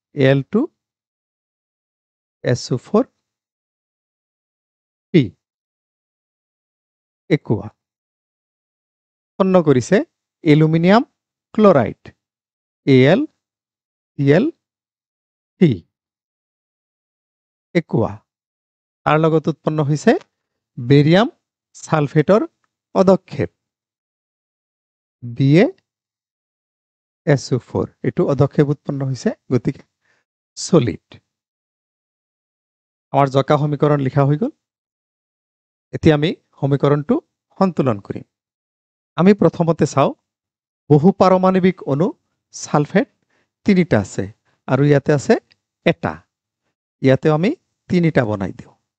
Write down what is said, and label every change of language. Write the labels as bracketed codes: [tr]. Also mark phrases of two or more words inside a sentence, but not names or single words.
[as] Al2SO4 P একোয়া উৎপন্ন করিছে [en] aluminium chloride [as] AlCl3 একোয়া তার লগত উৎপন্ন হইছে বেরিয়াম সালফেটর অদক্ষেপ BaSO4 এটু অদক্ষেপ উৎপন্ন হইছে গতিকে সলিড আমার জকা সমীকরণ লিখা হৈ গল এতিয়া আমি সমীকরণটো সন্তুলন কৰিম আমি প্রথমতে চাও বহু পারমাণবিক অণু সালফেট 3টা আছে আৰু ইয়াতে আছে এটা ইয়াতে আমি 3টা বনাই দিও